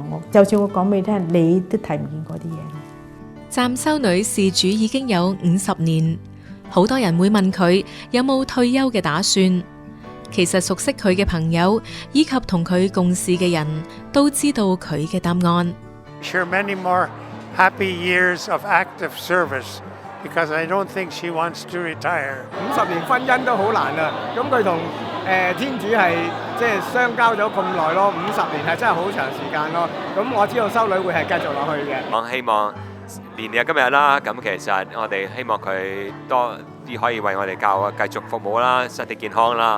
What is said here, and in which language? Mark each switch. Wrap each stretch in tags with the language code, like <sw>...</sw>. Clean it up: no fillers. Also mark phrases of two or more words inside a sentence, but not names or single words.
<yue>我就算我講俾你聽，你都睇唔見嗰啲嘢咯。湛修女事主已經有50年，好多人會問佢有冇退休嘅打算。其實熟悉佢嘅朋友以及同佢共事嘅人都知道佢嘅答案。</yue> <en>Share many more happy years of active service because I don't think she wants to retire.</en> <yue>50 年婚姻都好難啊，咁佢同天主係即係相交咗咁耐咯，50年係真係好長時間咯。咁我知道修女會係繼續落去嘅。我希望年日今日啦，咁其實我哋希望佢多啲可以為我哋教會繼續服務啦，身體健康啦。</yue>